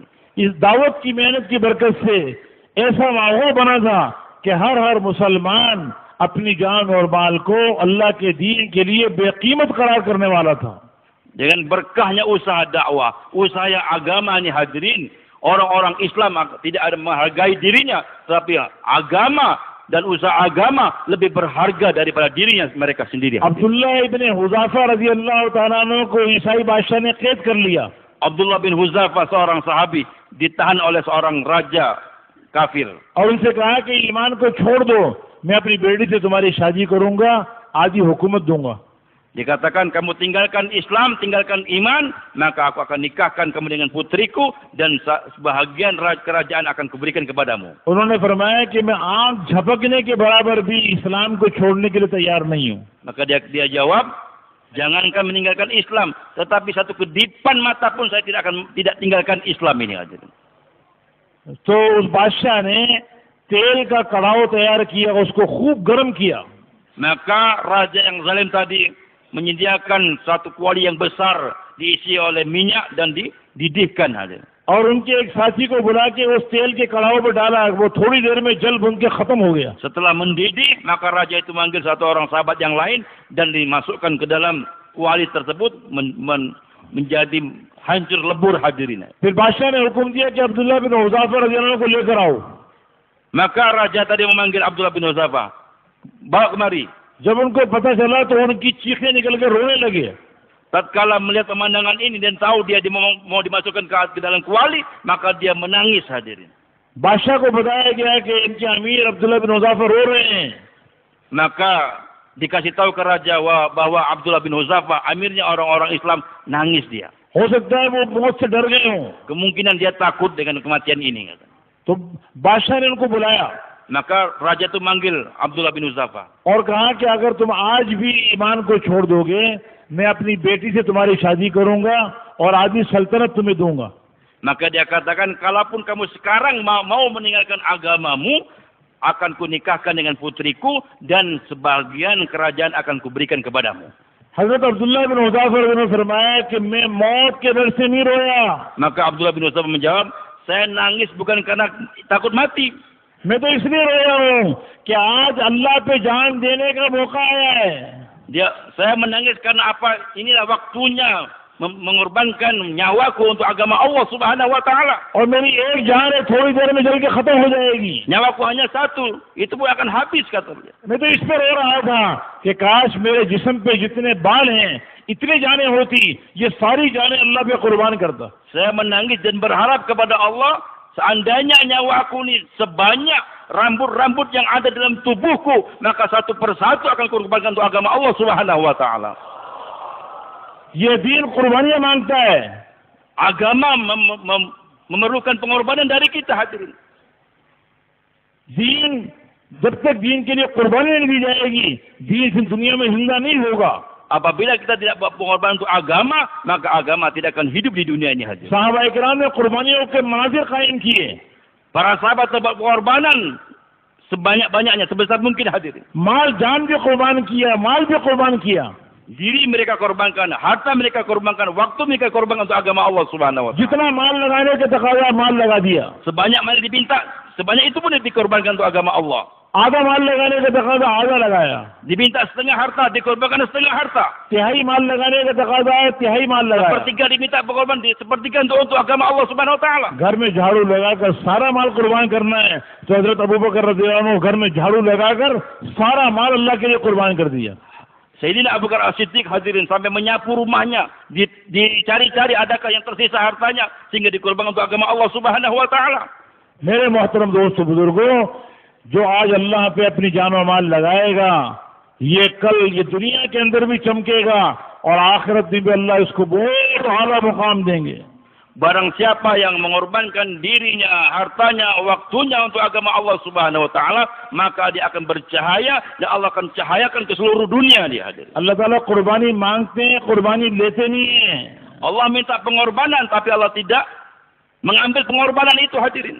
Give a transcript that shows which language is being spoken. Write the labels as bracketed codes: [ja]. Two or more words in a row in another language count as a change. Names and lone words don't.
[ur] اس دعوت کی محنت کی برکت سے ایسا ماحول بنا تھا کہ ہر مسلمان اپنی جان اور مال کو اللہ کے دین کے لیے بے قیمت قرار کرنے والا تھا. [id] Dengan berkahnya usaha dakwah, usaha agama ini hadirin, orang-orang Islam tidak ada menghargai dirinya, tapi agama dan usaha agama lebih berharga daripada dirinya mereka sendiri. [ur] عبداللہ ابن حذافہ [ar] رضي الله تعالى عنه [ur] کو عیسائی بادشاہ نے قید کر لیا. [id] Abdullah bin Huzafa, seorang sahabi, ditahan oleh seorang raja kafir. [ur] اور ان سے کہا کہ ایمان کو چھوڑ دو، میں اپنی بیٹی سے تمہاری شادی کروں گا، آدھی حکومت دوں گا. [id] Dikatakan, kamu tinggalkan Islam, tinggalkan iman, maka aku akan nikahkan kamu dengan putriku dan sebahagian kerajaan akan kuberikan kepadamu. [ur] انہوں نے فرمایا کہ میں آنکھ جھپکنے کے برابر بھی اسلام کو چھوڑنے کے لیے تیار نہیں ہوں. [id] Maka dia jawab, jangankan meninggalkan Islam, tetapi satu kedipan mata pun saya tidak tinggalkan Islam ini aja. [ur] تو اس بادشاہ نے تیل کا کڑاہ تیار کیا، اس کو خوب گرم کیا. [id] Maka raja yang zalim tadi menyediakan satu kuali yang besar diisi oleh minyak dan dididihkan aja. [ur] اور ان کے ایک ساتھی کو بلا کے اس تیل کے کڑاہ پر ڈالا، وہ تھوڑی دیر میں جل بھن کے ختم ہو گیا. [id] Setelah mendidih, maka raja itu manggil satu orang sahabat yang lain dan dimasukkan ke dalam kuali tersebut menjadi hancur lebur hadirin. [ur] پھر بادشاہ نے حکم دیا کہ عبداللہ بن حذافہ [ar] رضي الله عنه [ur] کو لے کر آؤ. [id] Maka raja tadi memanggil Abdullah bin Huzafa, bawa kemari. [ur] جب ان کو پتا چلا تو ان کی چیخیں نکل کے رونے لگے. [id] tatkala melihat pemandangan ini dan tahu dia mau dimasukkan ke dalam kuali, maka dia menangis hadirin. [ur] بادشاہ کو بتایا گیا کہ ان کے امیر عبداللہ بن حذافہ رو رہے ہیں. [id] Maka dikasih tahu ke raja bahwa Abdullah bin Huzafa, amirnya orang-orang Islam, nangis dia. [ur] ہو سکتا ہے وہ موت سے ڈر گئے ہوں. [id] Kemungkinan dia takut dengan kematian ini. [ur] تو بادشاہ نے ان کو بلایا [id] Maka raja itu manggil Abdullah bin Huzafa. [ur] اور کہا کہ اگر تم آج بھی ایمان کو چھوڑ دو گے، میں اپنی بیٹی سے تمہاری شادی کروں گا اور آدھی سلطنت تمہیں دوں گا. [id] Maka dia katakan, kalaupun kamu sekarang mau meninggalkan agamamu, akan kunikahkan dengan putriku dan sebagian kerajaan akan kuberikan kepadamu. [ur] حضرت عبداللہ بن حذافہ نے فرمایا کہ میں موت کے ڈر سے نہیں رویا. [id] Maka Abdullah bin Huzafa menjawab, saya nangis bukan karena takut mati. [ur] میں تو اس لیے رویا ہوں کہ آج اللہ پہ جان دینے کا موقع آیا ہے. [id] Saya menangis karena apa? Inilah waktunya mengorbankan nyawaku untuk agama Allah [ar] سبحانه وتعالى. [ur] اور میری ایک جان ہے تھوڑی دیر میں جل کے ختم ہو جائے گی. [id] Nyawaku hanya satu, itu pun akan habis kata dia. [ur] میں تو اس پر رو رہا تھا کہ کاش میرے جسم پہ جتنے بال ہیں، اتنی جانیں ہوتیں، یہ ساری جانیں اللہ پہ قربان کرتا. [id] Saya menangis dan berharap kepada Allah, seandainya nyawaku ini sebanyak rambut-rambut yang ada dalam tubuhku, maka satu persatu akan kurbankan untuk agama Allah [ar] سبحانه وتعالى. [ur] یہ دین قربانیاں مانگتا ہے. [id] Agama memerlukan pengorbanan dari kita hadirin. [ur] دین جب تک دین کے لیے قربانی نہیں دی جائے گی، دین اس دنیا میں زندہ نہیں ہوگا. [id] Apabila kita tidak buat pengorbanan untuk agama, maka agama tidak akan hidup di dunia ini hadirin. [ur] صحابہ کرام نے قربانیوں کے مناظر قائم کیے. [id] Para sahabat buat pengorbanan sebanyak-banyaknya, sebesar mungkin hadirin. [ur] مال جان بھی قربان کیا، مال بھی قربان کیا. [id] Diri mereka korbankan, harta mereka korbankan, waktu mereka korbankan untuk agama Allah [ar] سبحانه وتعالى. [ur] جتنا مال لگانے کا تقاضا مال لگا دیا. [id] Sebanyak mana diminta, sebanyak itu pun dikorbankan untuk agama Allah. [ur] آدھا مال لگانے کا تقاضا آدھا لگایا. [id] Diminta setengah harta, dikorbankan setengah harta. [ur] تہائی مال لگانے کا تقاضا ہے، تہائی مال لگایا. [id] Sepertiga diminta pengorbanan, sepertiga untuk agama Allah [ar] سبحانه وتعالى. [ur] گھر میں جھاڑو لگا کر سارا مال قربان کرنا ہے، تو حضرت ابو بکر [ar] رضي الله عنه [ur] گھر میں جھاڑو لگا کر سارا مال اللہ کے لیے قربان کر دیا. [id] Sayyidina Abu Bakar As-Siddiq hadirin sampai menyapu rumahnya, dicari-cari adakah yang tersisa hartanya sehingga dikorbankan untuk agama Allah [ar] سبحانه وتعالى. [ur] میرے محترم دوستو بزرگو، جو آج اللہ پہ اپنی جان اور مال لگائے گا، یہ کل یہ دنیا کے اندر بھی چمکے گا اور آخرت میں بھی اللہ اس کو بہت اعلیٰ مقام دیں گے. [id] Barang siapa yang mengorbankan dirinya, hartanya, waktunya untuk agama Allah [ar] سبحانه وتعالى, [id] maka dia akan bercahaya dan Allah akan cahayakan ke seluruh dunia dia hadir. [ur] اللہ تعالیٰ قربانی مانگتے ہیں، قربانی لیتے نہیں ہے. [id] Allah minta pengorbanan tapi Allah tidak mengambil pengorbanan itu hadirin.